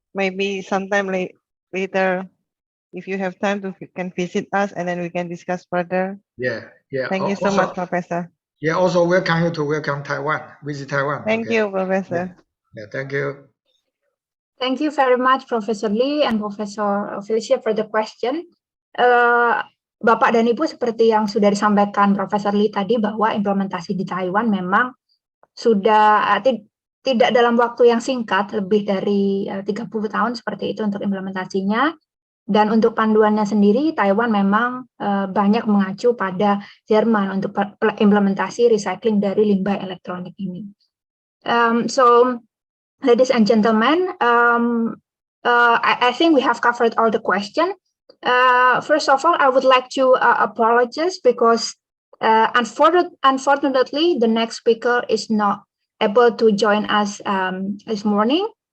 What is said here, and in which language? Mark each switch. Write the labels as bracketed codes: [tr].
[en] Maybe sometime later, if you have time to can visit us and then we can discuss further. Yeah. Thank you so Also, much, Professor. yeah, also welcome you to welcome Taiwan, visit Taiwan. Thank okay? you, Professor. Yeah, thank you. Thank you very much, Professor Lee and Professor Felicia for the question. [id] Bapak dan Ibu, seperti yang sudah disampaikan Profesor Lee tadi, bahwa implementasi di Taiwan memang sudah tidak dalam waktu yang singkat, lebih dari 30 tahun seperti itu untuk implementasinya. Dan untuk panduannya sendiri, Taiwan memang banyak mengacu pada Jerman untuk implementasi recycling dari limbah elektronik ini. [en] So, ladies and gentlemen, I think we have covered all the questions. First of all, I would like to apologize because unfortunately, the next speaker is not able to join us this morning.